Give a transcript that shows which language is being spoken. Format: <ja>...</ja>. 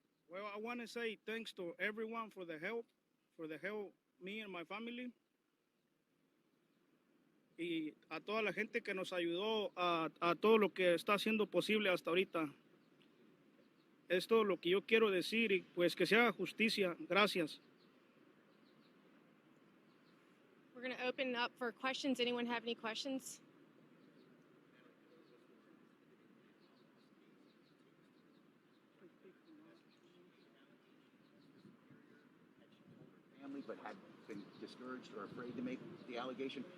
<en>Well, I want to say thanks to everyone for the help me and my family.</en> <es>Y a toda la gente que nos ayudó a todo lo que está haciendo posible hasta ahorita. Es todo lo que yo quiero decir y pues que se haga justicia. Gracias.</es> <en>We're going to open up for questions. Anyone have any questions? Family, but had been discouraged or afraid to make the allegation.</en>